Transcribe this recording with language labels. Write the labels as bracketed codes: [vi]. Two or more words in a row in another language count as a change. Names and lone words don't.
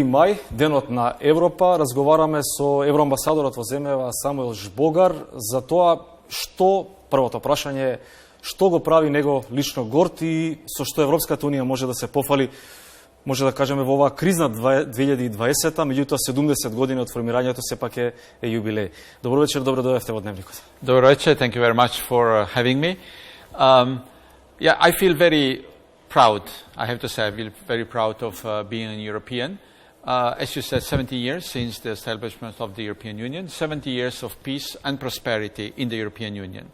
[mk] мај, денот на Европа, разговараме со евроамбасадорот во земјава Самуел Жбогар за тоа што, првото прашање е, што го прави него лично горд и со што Европската унија може да се пофали, може да кажеме во оваа кризна 2020-та, меѓутоа 70 години од формирањето сепак е јубилеј. Добро вечер, добро дојдовте во Дневникот. Добро вечер, [en] thank you very much for having me. I feel very proud, I have to say, I feel very proud of being a European. As you said, 70 years since the establishment of the European Union, 70 years of peace and prosperity in the European Union.